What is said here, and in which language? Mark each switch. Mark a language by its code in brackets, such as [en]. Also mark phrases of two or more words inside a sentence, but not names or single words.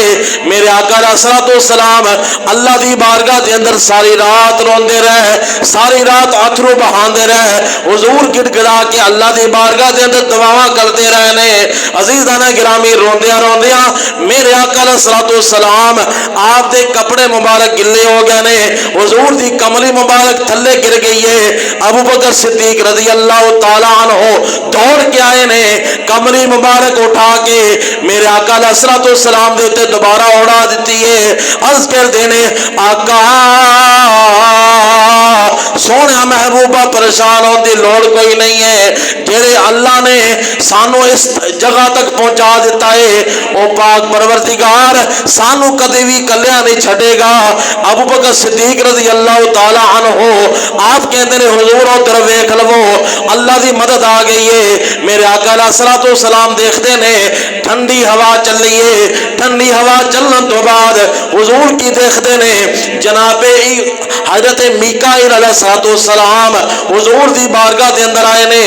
[pa] میرے آقا [ar] عليه الصلاة والسلام [pa] اللہ کی بارگاہ کے اندر ساری رات روندے رہے، ساری رات اتھرو بہاتے رہے، حضور گڑگڑا کے اللہ کی بارگاہ کے اندر دعاواں کرتے رہے نے. عزیزان گرامی، روندیاں روندیاں میرے آقا [ar] عليه الصلاة والسلام [pa] آپ دے کپڑے مبارک گلے ہو گئے نے، حضور دی کملی مبارک تھلے گر گئی ہے. ابو بکر صدیق [ar] رضي الله تعالى عنه [pa] دوڑ کے آئے نے، کملی مبارک اٹھا کے میرے آقا [ar] عليه الصلاة والسلام [pa] دے اتے دوبارہ اڑا دی ہے. عرض کر دینے، آقا سوہنے محبوبا، پریشان ہونے کی لوڑ کوئی نہیں ہے، جیہڑے اللہ نے سانوں اس جگہ تک پہنچا دتا ہے وہ پاک پروردگار سانوں کدے بھی کلیاں نہیں چھڈے گا. ابو بکر صدیق [ar] رضي الله تعالى عنه [pa] آپ کہتے ہیں، حضور ادھر ویکھ لوو، اللہ کی مدد آ گئی ہے. میرے آقا [ar] عليه الصلاة والسلام [pa] دیکھتے نے ٹھنڈی ہوا چلی ہے، ٹھنڈی ہوا چلنے توں بعد حضور کی دیکھتے نے جنابے حضرت میکائیل [ar] عليه الصلاة والسلام [pa] حضور کی بارگاہ کے اندر آئے نے.